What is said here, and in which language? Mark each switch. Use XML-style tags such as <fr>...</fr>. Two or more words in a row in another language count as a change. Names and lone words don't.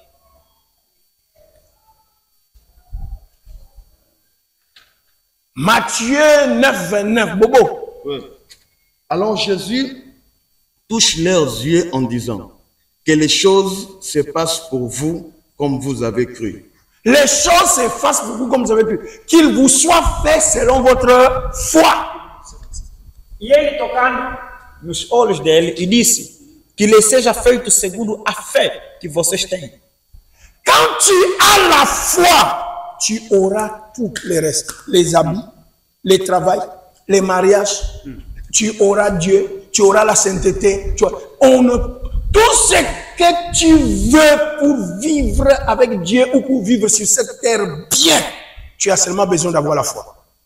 <fr>Matthieu 9, 29, Bobo. Oui. Alors Jésus touche leurs yeux en disant que les choses se passent pour vous comme vous avez cru. Les choses se fassent pour vous comme vous avez cru. Qu'il vous soit fait selon votre foi.</fr> <pt>E ele, tocando nos olhos dele, e disse que lhe seja feito segundo a fé que vocês têm.</pt> <fr>Quand tu as la foi, tu auras tout le reste. Les habits, le travail, les mariages. Tu auras Dieu, tu auras la sainteté. Tout ce que tu veux pour vivre avec Dieu ou pour vivre sur cette terre bien, tu as seulement besoin d'avoir la foi.</fr>